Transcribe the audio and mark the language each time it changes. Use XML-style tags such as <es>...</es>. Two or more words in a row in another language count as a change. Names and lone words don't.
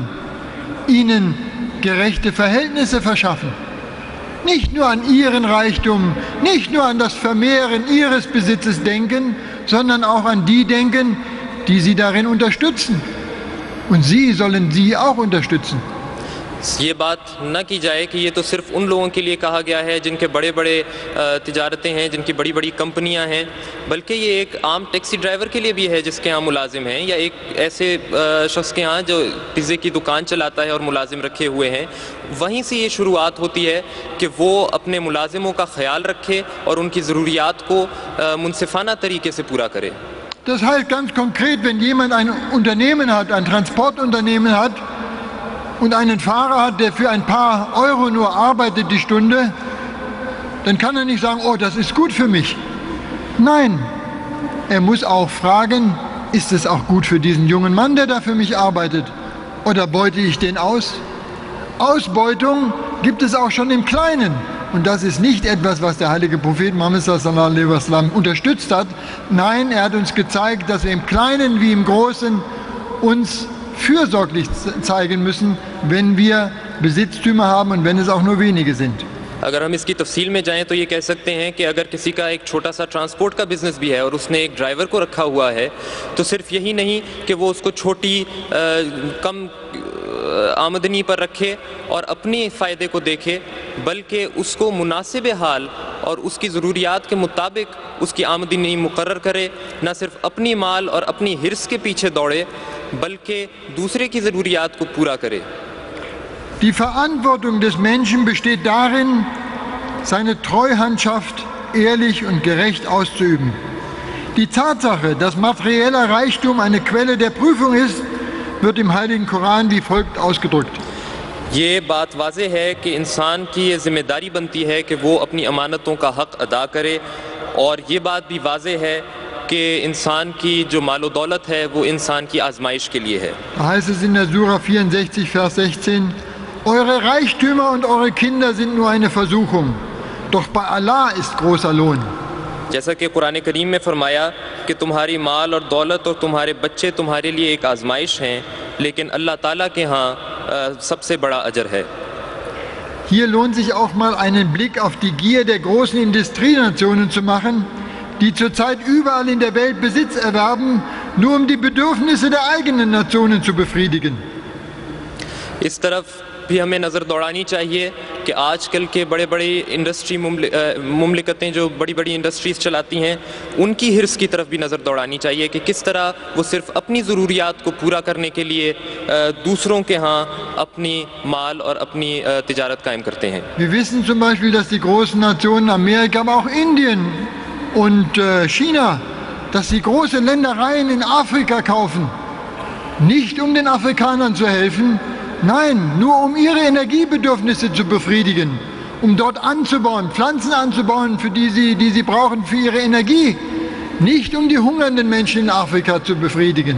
<de>Ihnen gerechte Verhältnisse verschaffen. Nicht nur an ihren Reichtum, nicht nur an das Vermehren ihres Besitzes denken, sondern auch an die denken, die sie darin unterstützen. Und sie sollen sie auch unterstützen.</de> <ur>یہ بات نہ کی جائے کہ یہ تو صرف ان لوگوں کے لیے کہا گیا ہے جن کے بڑے تجارتیں ہیں، جن کی بڑی کمپنیاں ہیں، بلکہ یہ ایک عام ٹیکسی ڈرائیور کے لیے بھی ہے جس کے یہاں ملازم ہیں، یا ایک ایسے شخص کے یہاں جو پیزے کی دکان چلاتا ہے اور ملازم رکھے ہوئے ہیں. وہیں سے یہ شروعات ہوتی ہے کہ وہ اپنے ملازموں کا خیال رکھے اور ان کی ضروریات کو منصفانہ طریقے سے پورا کرے.</ur> <de>Das heißt ganz konkret, wenn jemand ein Unternehmen hat, ein Transportunternehmen hat und einen Fahrer hat, der für ein paar Euro nur arbeitet die Stunde, dann kann er nicht sagen, oh, das ist gut für mich. Nein, er muss auch fragen, ist es auch gut für diesen jungen Mann, der da für mich arbeitet? Oder beute ich den aus? Ausbeutung gibt es auch schon im Kleinen. Und das ist nicht etwas, was der heilige Prophet Muhammad</de> <ar>صلى الله عليه وسلم</ar> <de>unterstützt hat. Nein, er hat uns gezeigt, dass wir im Kleinen wie im Großen uns fürsorglich zeigen müssen, wenn wir Besitztümer haben und wenn es auch nur wenige sind.</de> <ur>اگر ہم اس کی تفصیل میں جائیں تو یہ کہہ سکتے ہیں کہ اگر کسی کا ایک چھوٹا سا ٹرانسپورٹ کا بزنس بھی ہے اور اس نے ایک ڈرائیور کو رکھا ہوا ہے، تو صرف یہی نہیں کہ وہ اس کو چھوٹی کم آمدنی پر رکھے اور اپنے فائدے کو دیکھے، بلکہ اس کو مناسب حال اور اس کی ضروریات کے مطابق اس کی آمدنی مقرر کرے، نہ صرف اپنی مال اور اپنی حرص کے پیچھے دوڑے بلکہ دوسرے کی ضروریات کو پورا کرے.</ur> <de>Die Verantwortung des Menschen besteht darin, seine Treuhandschaft ehrlich und gerecht auszuüben. Die Tatsache, dass materieller Reichtum eine Quelle der Prüfung ist, wird im Heiligen Koran wie folgt ausgedrückt.</de> <ur>یہ بات واضح ہے کہ انسان کی یہ ذمہ داری بنتی ہے کہ وہ اپنی امانتوں کا حق ادا کرے، اور یہ بات بھی واضح ہے کہ انسان کی جو مال و دولت ہے وہ انسان کی آزمائش کے لیے ہے.</ur> <de>Da heißt es in der Sura 64, Vers 16, Eure Reichtümer und eure Kinder sind nur eine Versuchung, doch bei Allah ist großer Lohn.</de> <ur>جیسا کہ قرآن کریم میں فرمایا کہ تمہاری مال اور دولت اور تمہارے بچے تمہارے لیے ایک آزمائش ہیں، لیکن اللہ تعالیٰ کے یہاں سب سے بڑا اجر ہے.</ur> <de>Hier lohnt sich auch mal einen Blick auf die Gier der großen Industrienationen zu machen, die zurzeit überall in der Welt Besitz erwerben, nur um die Bedürfnisse der eigenen Nationen zu befriedigen.</de> <ur>اس طرف بھی ہمیں نظر دوڑانی چاہیے کہ آج کل کے بڑے بڑے انڈسٹری مملکتیں جو بڑی بڑی انڈسٹریز چلاتی ہیں، ان کی حرص کی طرف بھی نظر دوڑانی چاہیے کہ کس طرح وہ صرف اپنی ضروریات کو پورا کرنے کے لیے دوسروں کے یہاں اپنی مال اور اپنی تجارت قائم کرتے ہیں.</ur> <de>Wir wissen zum Beispiel, dass die großen Nationen Amerika, aber auch Indien und China, dass sie große Ländereien in Afrika kaufen, nicht um den Afrikanern zu helfen, nein, nur um ihre Energiebedürfnisse zu befriedigen, um dort anzubauen, Pflanzen anzubauen, die sie brauchen für ihre Energie, nicht um die hungernden Menschen in Afrika zu befriedigen.</de>